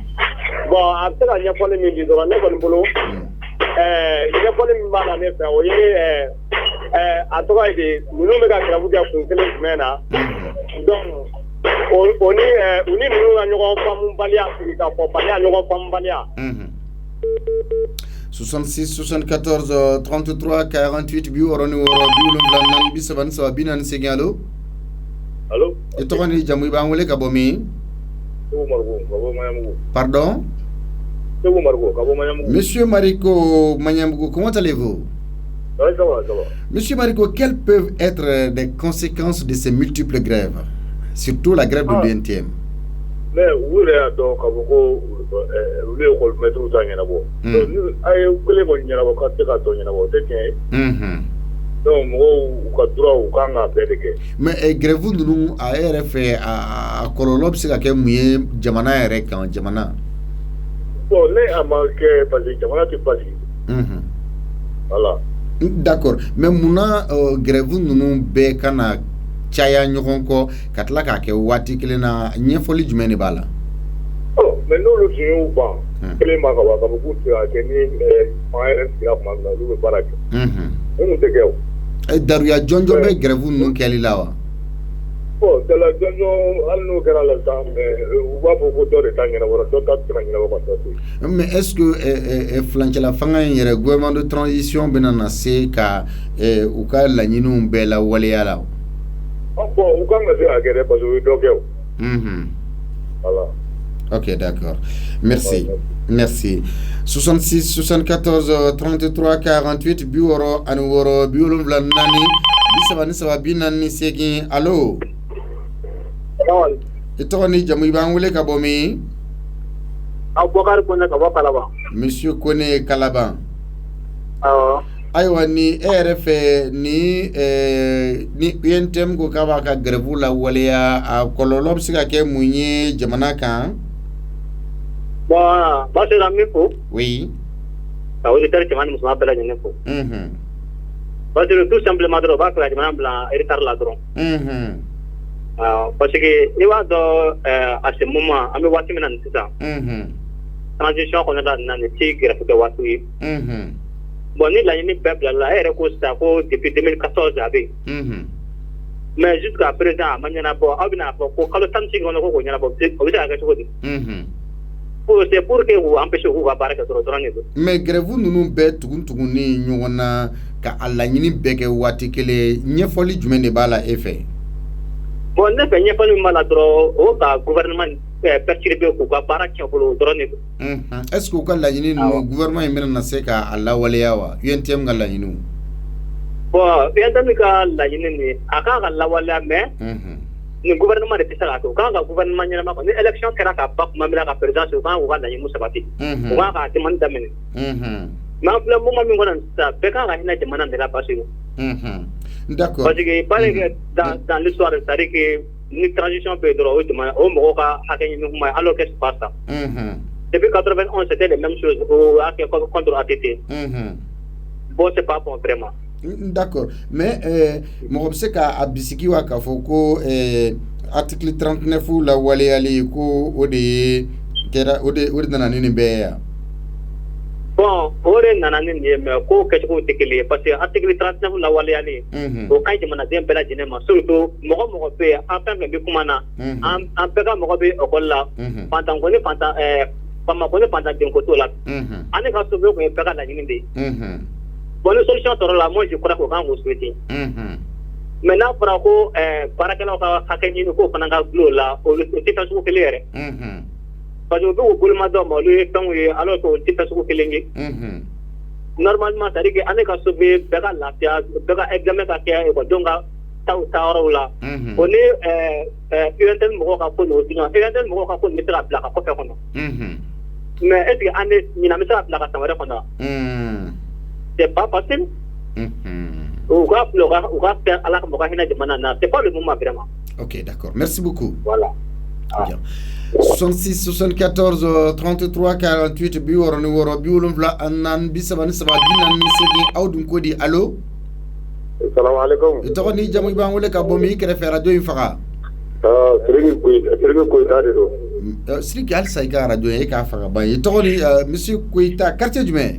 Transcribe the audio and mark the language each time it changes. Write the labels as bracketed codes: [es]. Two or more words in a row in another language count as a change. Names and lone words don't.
[bm] Bon a bɛ se ka ɲɛfɔli min di dɔrɔn ne kɔni bolo ɲɛfɔli min b'a la ne fɛ o ye a tɔgɔ ye de ninnu bɛ ka grève kɛ kun kelen jumɛn na donc o ni ninnu ka ɲɔgɔn faamubaliya sigi ka fɔ baliya ɲɔgɔn faamubaliya. [fr] 66 74 33 48 74 allo. Allo. [bm] E tɔgɔ ni jamu i b'an wele ka bɔ min? [fr] Pardon? Monsieur Mariko Magnambougou, comment allez-vous? Ça va. Monsieur Mariko, quelles peuvent être les conséquences de ces multiples grèves, surtout la grève de l'UNTM? Mais vous avez donc vous avez mettre tout ça. [bm] Donc mɔgɔw u ka droit u kan ka bɛɛ de kɛ. Mais grève ninnu a yɛrɛ fɛ a kɔlɔlɔ bɛ se ka kɛ mun ye jamana yɛrɛ kan jamana? Bon ne a ma kɛ [fr] parce que [bm] jamana tɛ basigi. [fr] Voilà. [bm] D'accord, mais munna grève ninnu bɛɛ kana caya ɲɔgɔn kɔ ka tila k'a kɛ waati kelen na ɲɛfɔli jumɛn de b'a la? Mais n'olu tun y'u ban kelen ma ka ban k'a fɔ k'u tɛ se ka kɛ ni fanga yɛrɛ sigira tuma min na olu bɛ baara kɛ. Minnu tɛ kɛ o. Daruya jɔnjɔn bɛ grève ninnu kɛli la wa? Bon daruya jɔnjɔn hali n'o kɛra la sa mais u b'a fɔ ko dɔ de ta ɲɛnabɔra dɔ ta tɛ se ka ɲɛnabɔ ka dɔ to yen. Mais [fr] est-ce que [bm] furancɛla fanga in yɛrɛ [fr] gouvernement de transition [bm] bɛna na se ka u ka laɲiniw bɛɛ lawaleya la? Bon u kan ka se ka kɛ dɛ [fr] parce que [bm] u ye dɔ kɛ o. [fr] Voilà. Ok, d'accord. Merci. Merci. [bm] 66 74 33 48 biworo ani woro biwolonwula naani bisaba ni saba bi naani ni seegin. [fr] Allo. [bm] I tɔgɔ ni jamu i b'an wele ka bɔ min? Abubakar Kone ka bɔ Kalaban. [fr] Monsieur Kone Kalaban. [bm] Awɔ. Ayiwa ni e yɛrɛ fɛ ni UNTM ko k'a b'a ka grève lawaleya a kɔlɔlɔ bɛ se ka kɛ mun ye jamana kan? [fr] Bon, parce que [bm] min fo. [fr] Oui. [bm] Ka auditeur cɛman ni musoman bɛɛ lajɛlen fo. [fr] Parce que tout simplement [bm] dɔrɔn u b'a fɛ ka jamana bila retard la dɔrɔn. [fr] Parce que [bm] i b'a dɔn [fr] à ce moment [bm] an bɛ waati min na nin sisan. Transition kɔnɔna na nin tɛ grève kɛ waati ye. Bon ni laɲini bɛɛ bila la e yɛrɛ ko sisan ko depuis 2014 a bɛ yen. [fr] Mais jusqu'à présent [bm] a ma ɲɛnabɔ aw bɛna fɔ ko kalo 18 kɔnɔ ko k'o ɲɛnabɔ o bɛ se ka kɛ cogo di? [fr] C'est pour que vous empêchez [bm] k'u ka baara kɛ dɔrɔn de don. Mais grève ninnu bɛɛ tugun ni ɲɔgɔn na ka a laɲini bɛɛ kɛ waati kelen ɲɛfɔli jumɛn de b'a la e fɛ? Bon ne fɛ ɲɛfɔli min b'a la dɔrɔn o ka gouvernement perturber k'u ka baara tiɲɛ bolo dɔrɔn de don. [fr] Est-ce que [bm] u ka laɲini ninnu gouvernement in bɛna na se k'a lawaleya wa UNTM ka laɲiniw? Bon UNTM ka laɲini nin a kan ka lawaleya mais ni gouvernement de tɛ se k'a kɛ u kan ka gouvernement ɲɛnama kɔ ni élection kɛra ka ban tuma min na ka présidence u kan k'u ka laɲiniw sabati u kan k'a demande daminɛ mais an filɛ moment min kɔnɔ sisan bɛɛ kan ka hinɛ jamana de la [fr] parce que d'accord parce que il paraît que dans l'histoire c'est-à-dire que [bm] ni transition bɛ yen dɔrɔn o jamana o mɔgɔw ka hakɛ ɲini kuma ye [fr] alors que c'est pas ça depuis 91 c'était les mêmes choses [bm] o y'a kɛ [fr] contre ATT bon c'est pas bon vraiment. D'accord, mais [bm] mɔgɔ bɛ se k'a bisigi wa k'a fɔ ko article 39 la waleyali ko o de kɛra o de nana ni nin bɛɛ ye yan? Bon o de nana ni nin ye mais ko kɛcogo tɛ kelen ye [fr] parce que [bm] article 39 la waleyali o ka ɲi jamanaden bɛɛ lajɛlen ma surtout mɔgɔ mɔgɔ bɛ yen an fɛn fɛn bɛ kuma na an bɛɛ ka mɔgɔ bɛ école la fantan ko ni fantan fama ko ni fantan ko t'o la ani ka sauver kun ye bɛɛ ka laɲini de ye. Bon ni solution sɔrɔ la [fr] moi je crois qu'on [bm] kan k'o souhaiter mais n'a fɔra ko baarakɛlaw ka hakɛ ɲini k'o fana ka gulon o la o tɛ fɛn sugu kelen yɛrɛ [fr] parce que [bm] u bɛ k'u boloma dɔw ma olu ye fɛnw ye [fr] alors que [bm] o tɛ fɛn sugu kelen ye [fr] normalement c'est à dire que [bm] an ka sauver bɛɛ ka lafiya bɛɛ ka examen ka kɛ ekɔlidenw ka taayɔrɔw la o ni UNTM mɔgɔw ka ko n'o sinon UNTM mɔgɔw ka ko nin bɛ se ka bila ka kɔfɛ kɔnɔ [fr] mais est ce que [bm] an de ɲinan bɛ se ka bila ka san wɛrɛ kɔnɔ [fr] c'est pas facile. C'est pas le moment vraiment. Ok, d'accord. Merci beaucoup. Voilà. Bien. [bm] 66 74 33 48 biworo ni woro biwolonwula anan bisaba ni saba binan ni segi awdun kodi. [fr] Allo? [ar] Assalamu alaikum. [bm] Tɔgɔ ni jamu i b'an wele ka bɔ min i kɛrɛfɛ radio in faga? Sidiki Koyita de don. Sidiki halisa i ka radio in e k'a faga ban. I tɔgɔ ni monsieur Koyita quartier jumɛn?